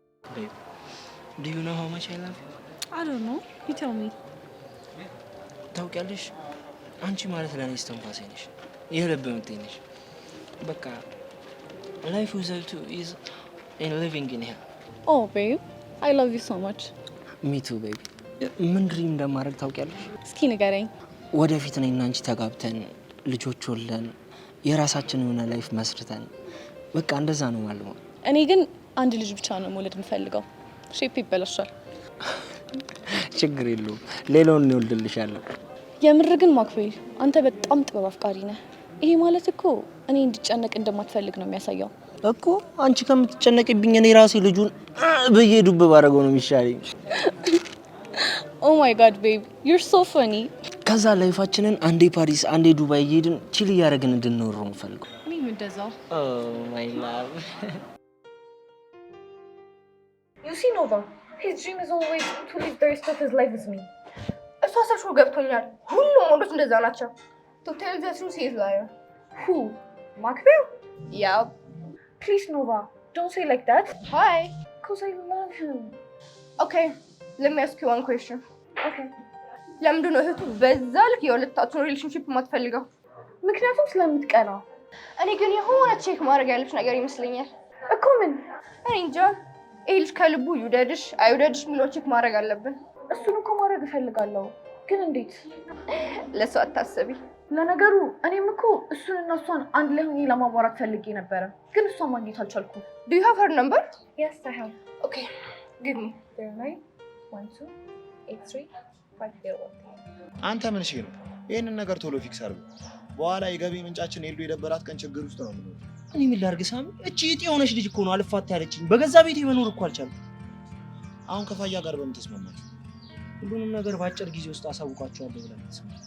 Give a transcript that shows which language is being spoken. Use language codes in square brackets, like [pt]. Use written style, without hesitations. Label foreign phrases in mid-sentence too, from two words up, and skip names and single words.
[en] Babe, do you know how much I love you? I don't know. You tell me. [am] ታውቂያለሽ አንቺ ማለት ለኔ እስትንፋሴ ነሽ የልብ ምቴ ነሽ በቃ [en] life without you is in living in hell. Oh, babe. I love you so much. Me too, baby. [am] ምን ድሪም እንደማድረግ ታውቂያለሽ? እስኪ ንገረኝ። ወደፊት እኔና አንቺ ተጋብተን ልጆች ወልደን የራሳችን የሆነ ላይፍ መስርተን በቃ እንደዛ ነው ማለት ነው። እኔ ግን አንድ ልጅ ብቻ ነው መውለድ የምፈልገው። ሼፕ ይበላሻል። ችግር የለውም ሌላውን እንወልድልሻለሁ። የምር ግን ማክቤል አንተ በጣም ጥበብ አፍቃሪ ነህ። ይሄ ማለት እኮ እኔ እንድጨነቅ እንደማትፈልግ ነው የሚያሳየው እኮ። አንቺ ከምትጨነቅብኝ እኔ ራሴ ልጁን በየዱብ ባረገው ነው የሚሻለኝ። [en] Oh my God babe you're so funny። [am] ከዛ ላይፋችንን አንዴ ፓሪስ አንዴ ዱባይ እየሄድን ቺል እያደረግን እንድንኖር ነው የምፈልገው። እኔም እንደዛው። [en] Oh my love You see Nova, his dream is always to live the rest of his life with me. [am] እሷ ሰልሾ ገብቶኛል። ሁሉም ወንዶች እንደዛ ናቸው። [en] To tell the truth, he is a liar. Who? Macbeth? Yeah. Please Nova, don't say like that. Hi. Because I love him. Okay, let me ask you one question. Okay. [am] ለምንድን ነው እህቱ በዛ ልክ የሁለታችሁን ሪሌሽንሺፕ የማትፈልገው? ምክንያቱም ስለምትቀና። እኔ ግን የሆነ ቼክ ማድረግ ያለች ነገር ይመስለኛል። እኮ ምን? እኔ እንጃ። ይሄ ልጅ ከልቡ ይውደድሽ አይውደድሽ የሚለውን ቼክ ማድረግ አለብን። እሱን እኮ ማድረግ እፈልጋለሁ፣ ግን እንዴት? ለሱ አታስቢ። ለነገሩ እኔም እኮ እሱንና እሷን አንድ ላይ ሆኜ ለማዋራት ፈልጌ ነበረ፣ ግን እሷን ማግኘት አልቻልኩም። [en] Do you have her number? Yes, I have. Okay, give me. 0912835013. [am] አንተ ምን እሺ ነው? ይሄንን ነገር ቶሎ ፊክስ አድርጉ። በኋላ የገቢ ምንጫችን ሄዶ የደበራት ቀን ችግር ውስጥ ነው የምንሆነው። እኔ ምን ላድርግ ሳሚ? እቺ እጤ የሆነች ልጅ እኮ ነው አልፋታ ያለችኝ። በገዛ ቤቴ መኖር እኮ አልቻልኩም። አሁን ከፋያ ጋር በምን ተስማማችሁ? ሁሉንም ነገር በአጭር ጊዜ ውስጥ አሳውቃቸዋለሁ ብለን ተስማማችሁ